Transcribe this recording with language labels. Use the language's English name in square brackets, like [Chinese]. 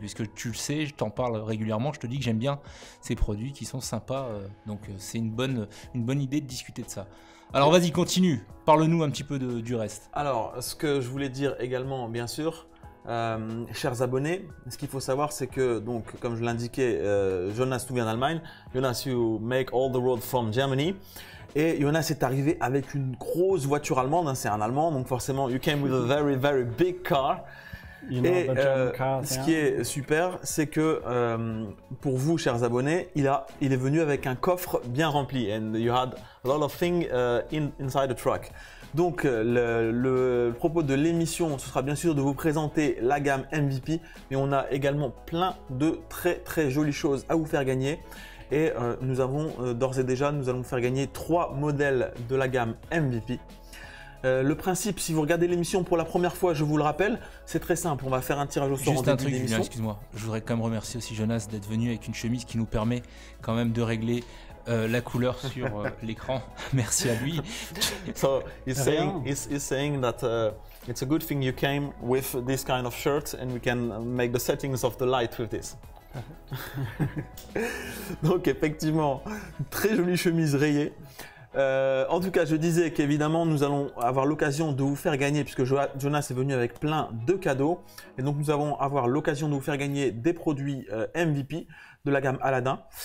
[French] Puisque tu le sais, je t'en parle régulièrement, je te dis que j'aime bien ces produits qui sont sympas. Donc c'est une bonne idée de discuter de ça. Alors vas-y, continue, parle-nous un petit peu du reste. Alors ce que je voulais dire également, bien sûr, chers abonnés, ce qu'il faut savoir, c'est que, donc, comme je l'indiquais, Jonas nous vient d'Allemagne. [English] Jonas, you make all the road from Germany. [French] Et Jonas est arrivé avec une grosse voiture allemande, hein, c'est un Allemand, donc forcément, [English] you came with a very, very big car. [French] Et ce qui est super, c'est que pour vous, chers abonnés, il est venu avec un coffre bien rempli. [English] And you had a lot of things inside the truck. [French] Donc le propos de l'émission, ce sera bien sûr de vous présenter la gamme MVP, mais on a également plein de très jolies choses à vous faire gagner. Et nous avons d'ores et déjà, nous allons faire gagner 3 modèles de la gamme MVP. Le principe, si vous regardez l'émission pour la première fois, je vous le rappelle, c'est très simple. On va faire un tirage au sort en Juste un début truc, Julien, d'émission. excuse-moi. Je voudrais quand même remercier aussi Jonas d'être venu avec une chemise qui nous permet quand même de régler la couleur sur l'écran. Merci à lui. [English] So he's saying, [French] Rien. [English] he's saying that it's a good thing you came with this kind of shirt and we can make the settings of the light with this. [French] Donc effectivement, très jolie chemise rayée. En tout cas, je disais qu'évidemment, nous allons avoir l'occasion de vous faire gagner, puisque Jonas est venu avec plein de cadeaux. Et donc, nous allons avoir l'occasion de vous faire gagner des produits MVP de la gamme Aladdin.